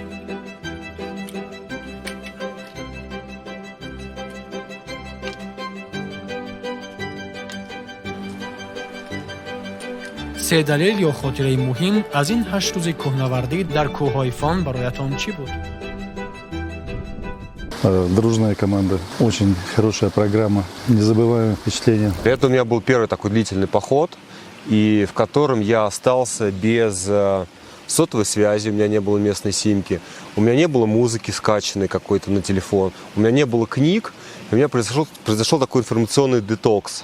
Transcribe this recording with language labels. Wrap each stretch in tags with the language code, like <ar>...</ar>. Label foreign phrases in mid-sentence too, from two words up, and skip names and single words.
<tg>се далел ё хотираи муҳим аз ин 8 рӯзи кӯҳнавардӣ дар кӯҳҳои Фон бароятон чӣ буд?</tg> <ru>Дружная команда, очень хорошая программа, незабываемые впечатления. Это у меня был первый такой длительный поход, и в котором я остался без сотовой связи, у меня не было местной симки, у меня не было музыки скачанной какой-то на телефон, у меня не было книг, и у меня произошел такой информационный детокс.</ru>